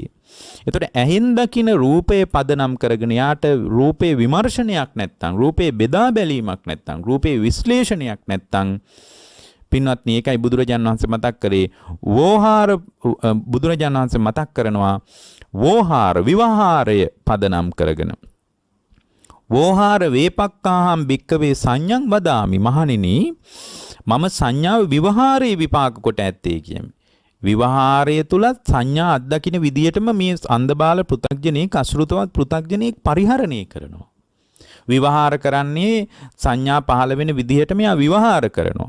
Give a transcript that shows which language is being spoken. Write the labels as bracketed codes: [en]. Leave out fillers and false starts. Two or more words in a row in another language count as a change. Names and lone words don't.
[si] එතකොට ඇහෙන් දකින රූපේ පදනම් කරගෙන යාට රූපේ විමර්ශනයක් නැත්තම්, රූපේ බෙදා බැලීමක් නැත්තම්, රූපේ විශ්ලේෂණයක් නැත්තම් පින්වත්නි ඒකයි බුදුරජාණන් වහන්සේ මතක් කරේ වෝහාර. බුදුරජාණන් වහන්සේ මතක් කරනවා වෝහාර විවහාරය පදනම් කරගෙන [pi] වෝහාර වේපක්කාහම් භික්කවේ සංඥං වදාමි. [si] මහණෙනි මම සංඥාව විවහාරයේ විපාක කොට ඇත්තේ කියමි. විවහාරය තුලත් සංඥා අත්දකින්න විදියටම මේ අන්ධබාල පෘථග්ජනෙක් අසෘතවත් පෘථග්ජනෙක් පරිහරණය කරනවා. විවහාර කරන්නේ සංඥා පහළ වෙන විදිහට මෙයා විවහාර කරනවා.